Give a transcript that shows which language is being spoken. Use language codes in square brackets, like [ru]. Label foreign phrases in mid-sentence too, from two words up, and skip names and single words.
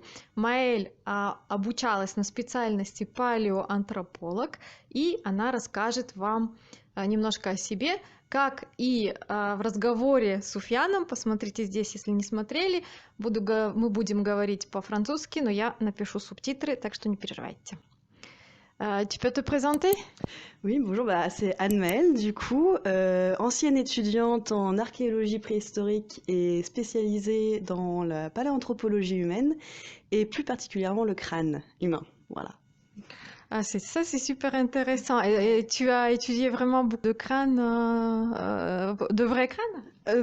[ru] Маэль обучалась на специальности палеоантрополог, и она расскажет вам немножко о себе, как и в разговоре с Суфьяном, посмотрите здесь, если не смотрели, мы будем говорить по-французски, но я напишу субтитры, так что не переживайте. [fr] Tu peux te présenter? Oui, bonjour, c'est Anne-Maëlle, du coup, ancienne étudiante en archéologie préhistorique et spécialisée dans la paléanthropologie humaine, et plus particulièrement le crâne humain. Voilà. Ah, c'est super intéressant. Et tu as étudié vraiment beaucoup de crânes, de vrais crânes?